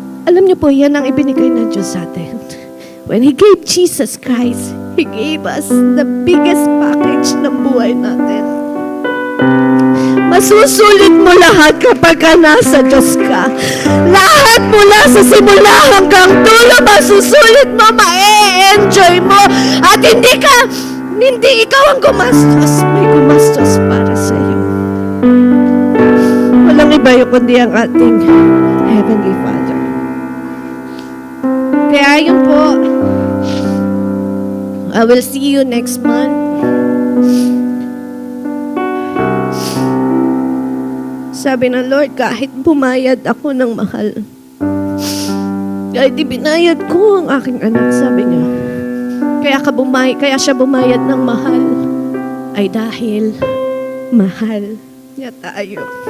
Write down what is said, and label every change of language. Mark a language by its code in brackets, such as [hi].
[tl] Alam niyo po, yan ang ibinigay ng Diyos sa atin. [en] When He gave Jesus Christ, He gave us the biggest package [tl] ng buhay natin. Masusulit mo lahat kapag ka nasa Diyos ka. Lahat mula sa simula hanggang dulo, masusulit mo, ma-enjoy mo. At hindi ikaw ang gumastos. May gumastos para sa iyo. Walang iba yung kundi ang ating Heavenly Father. Kaya yun po, [en] I will see you next month. [tl] Sabi ng Lord, kahit bumayad ako ng mahal, kahit ibinayad ko ang aking anak, sabi niya, kaya siya bumayad ng mahal, ay dahil mahal niya tayo.